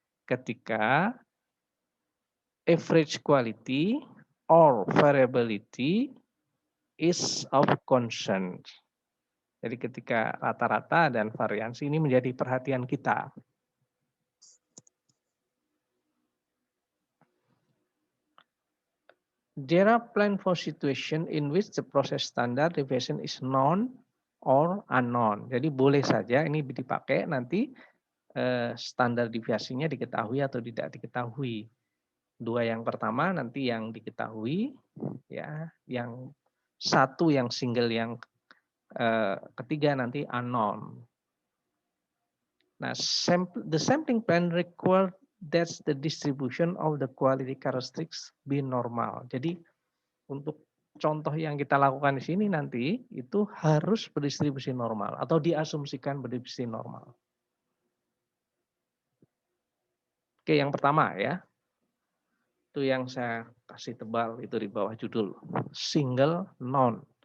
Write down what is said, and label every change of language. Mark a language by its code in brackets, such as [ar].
[id] Ketika [en] average quality or variability is of concern. [id] Jadi ketika rata-rata dan variansi ini menjadi perhatian kita. [en] There are plan for situation in which the process standard deviation is known or unknown. [id] Jadi boleh saja ini dipakai nanti standar deviasinya diketahui atau tidak diketahui. 2 yang pertama nanti yang diketahui, ya, yang 1 yang single, yang ketiga nanti unknown. [en] Nah, the sampling plan require that the distribution of the quality characteristics be normal. [id] Jadi untuk contoh yang kita lakukan di sini nanti itu harus berdistribusi normal atau diasumsikan berdistribusi normal. Oke, yang pertama ya. Itu yang saya kasih tebal itu di bawah judul single non.